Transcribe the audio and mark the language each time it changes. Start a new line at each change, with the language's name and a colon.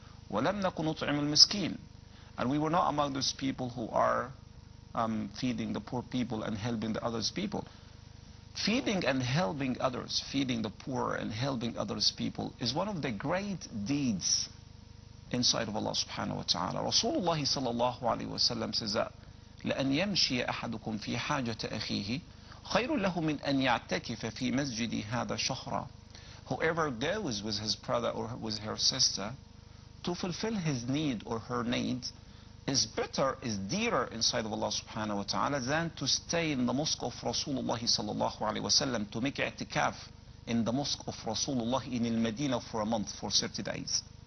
Arabic: ولم نكن نطعم المسكين,
English: and we were not among those people who are feeding the poor people and helping the others people. Feeding and helping others, feeding the poor and helping others people is one of the great deeds inside of Allah subhanahu wa ta'ala. Rasulullah sallallahu alayhi wa sallam says that
Arabic: لأن يمشي أحدكم في حاجة أخيه خير له من أن يعتكف في مسجد هذا شهرا.
English: Whoever goes with his brother or with her sister to fulfill his need or her need is better, is dearer inside of Allah subhanahu wa ta'ala than to stay in the mosque of Rasulullah sallallahu alayhi wa sallam, to make i'tikaf in the mosque of Rasulullah in Al-Madinah for a month, for 30 days.